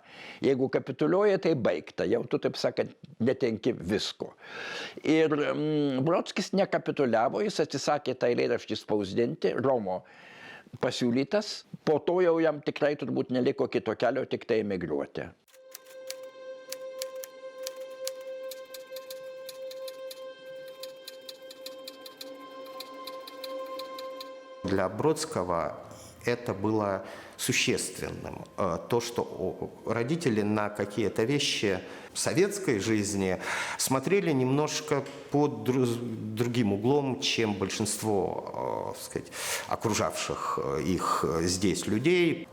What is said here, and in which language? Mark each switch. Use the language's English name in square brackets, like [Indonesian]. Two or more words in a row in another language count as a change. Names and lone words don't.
[Lithuanian] Jeigu kapituliuoja, tai baigta, jau tu, taip sakant, netenki visko. Ir Brodskis nekapituliavo, jis atsisakė tą eilėraštį spausdinti, Romo pasiūlytas, po to jau jam tikrai turbūt neliko kito kelio, tik tai emigruoti. [Russian] Для Бродского это было существенным. То, что родители на какие-то вещи советской жизни смотрели немножко под другим углом, чем большинство, сказать, окружавших их здесь людей.